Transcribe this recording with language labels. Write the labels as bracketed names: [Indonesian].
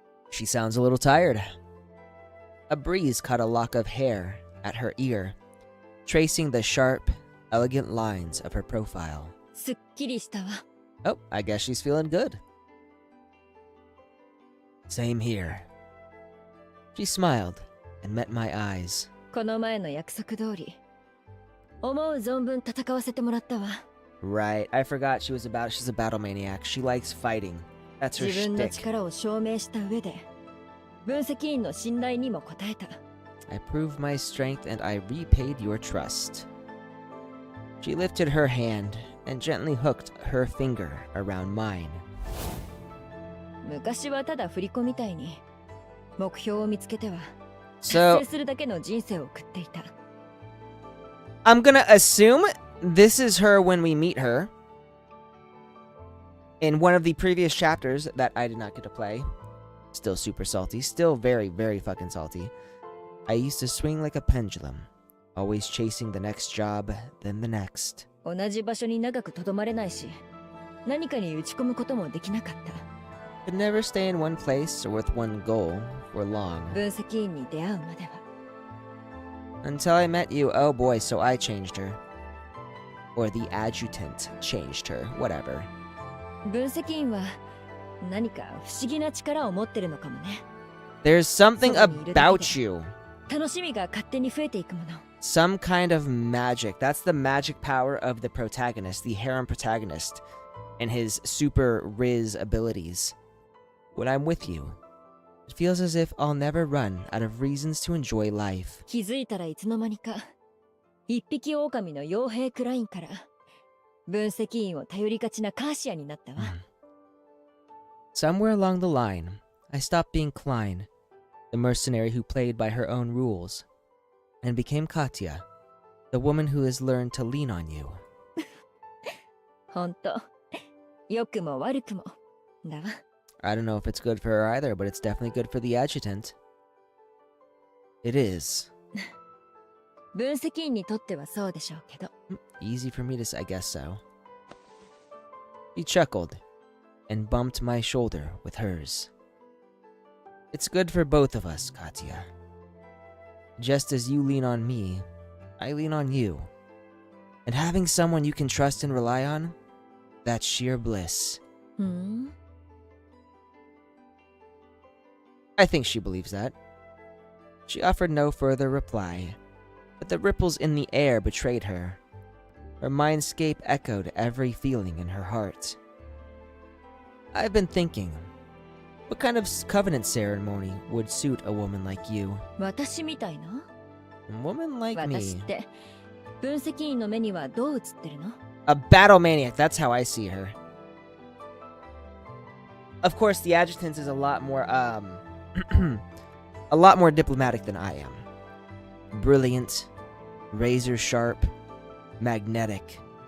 [English] She sounds a little tired. A breeze caught a lock of hair at her ear, tracing the sharp, elegant lines of her profile. [Japanese] すっきりしたわ。 [English] Oh, I guess she's feeling good. Same here. She smiled and met my eyes. [Japanese] この前の約束通り、思う存分戦わせてもらったわ。 [English] Right, I forgot she's a battle maniac. She likes fighting. That's her [Japanese] 自分の [English] shtick. [Japanese] 力を証明した上で、分析員の信頼にも応えた。 [English] I proved my strength and I repaid your trust. She lifted her hand and gently hooked her finger around mine. [Japanese] 昔はただ振り子みたいに、目標を見つけては、 [English] So, [Japanese] 達成するだけの人生を送っていた。 [English] I'm gonna assume this is her when we meet her. In one of the previous chapters that I did not get to play. Still super salty. Still very, very fucking salty. I used to swing like a pendulum. Always chasing the next job, then the next. [Japanese] 同じ場所に長くとどまれないし、何かに打ち込むこともできなかった。 [English] Could never stay in one place or with one goal for long. [Japanese] 分析員に出会うまでは。 [English] Until I met you, oh boy, so I changed her. Or the adjutant changed her, whatever. [Japanese] 分析員は何か不思議な力を持ってるのかもね。 [English] There's something about you. [Japanese] 楽しみが勝手に増えていくもの。 [English] Some kind of magic. That's the magic power of the protagonist, the harem protagonist, and his super Riz abilities. When I'm with you, it feels as if I'll never run out of reasons to enjoy life. [Japanese] 気づいたらいつの間にか、一匹狼の傭兵クラインから、分析員を頼りがちなカーシアになったわ。 [English] Somewhere along the line, I stopped being Klein, the mercenary who played by her own rules, and became Katya, the woman who has learned to lean on you. [Japanese] ほんと、良くも悪くもだわ。 [English] I don't know if it's good for her either, but it's definitely good for the adjutant. It is. [Japanese] 分析員にとってはそうでしょうけど。 [English] Easy for me to say, I guess so. He chuckled and bumped my shoulder with hers. It's good for both of us, Katya. Just as you lean on me, I lean on you. And having someone you can trust and rely on, that's sheer bliss. ふん。 I think she believes that. She offered no further reply, but the ripples in the air betrayed her. Her mindscape echoed every feeling in her heart. I've been thinking, what kind of covenant ceremony would suit a woman like you? [Japanese] 私みたいな？ [English] A woman like [Japanese] 私 [English] me. [Japanese] って分析員の目にはどう映ってるの？ [English] A battle maniac, that's how I see her. Of course, the adjutant is a lot more, a lot more diplomatic than I am. Brilliant, razor sharp, magnetic.